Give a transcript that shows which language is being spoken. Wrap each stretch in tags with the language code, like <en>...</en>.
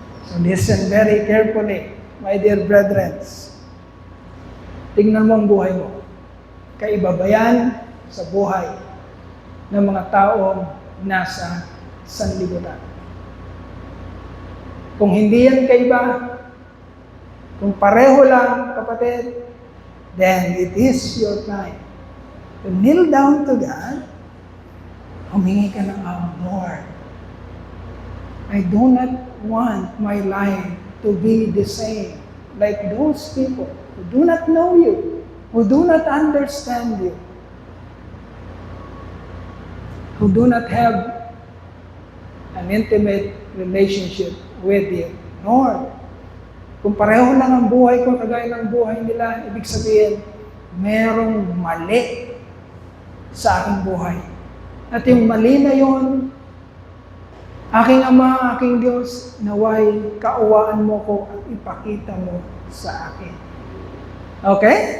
<en>So listen very carefully, my dear brethren.</en> <tl>Tingnan mo ang buhay mo. Kaiba ba yan sa buhay ng mga taong nasa sanlibutan? Kung hindi yan kaiba, kung pareho lang, kapatid,</tl> <en>then it is your time to kneel down to God,</en> <tl>humingi ka ng Lord,</tl> <en>I do not want my life to be the same like those people who do not know you, who do not understand you, who do not have an intimate relationship with you.</en> <tl>Lord, kung pareho lang ang buhay ko, kagaya ng buhay nila, ibig sabihin, merong mali sa aking buhay. At yung mali na yon, aking Ama, aking Diyos, naway kaawaan mo ko at ipakita mo sa akin. Okay?</tl>